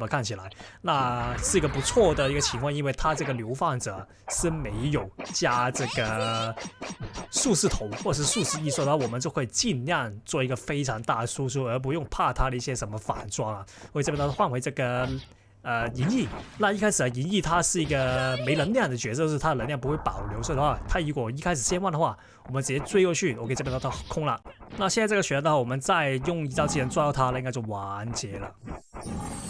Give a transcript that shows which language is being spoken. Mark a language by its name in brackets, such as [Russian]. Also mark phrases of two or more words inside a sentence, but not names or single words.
[Chinese] 看起來，那是一個不錯的一個情況，因為他這個流放者是沒有加這個術士頭或者是術士一說，然後我們就會盡量做一個非常大的輸出，而不用怕他的一些什麼反裝啊。我這邊呢換回這個。銀翼，那一開始銀翼它是一個沒能量的角色，就是它的能量不會保留，所以的話，它如果一開始先換的話，我們直接追過去 ，OK， 這邊到空了。那現在這個血的話，我們再用一招技能抓到它了，應該就完結了。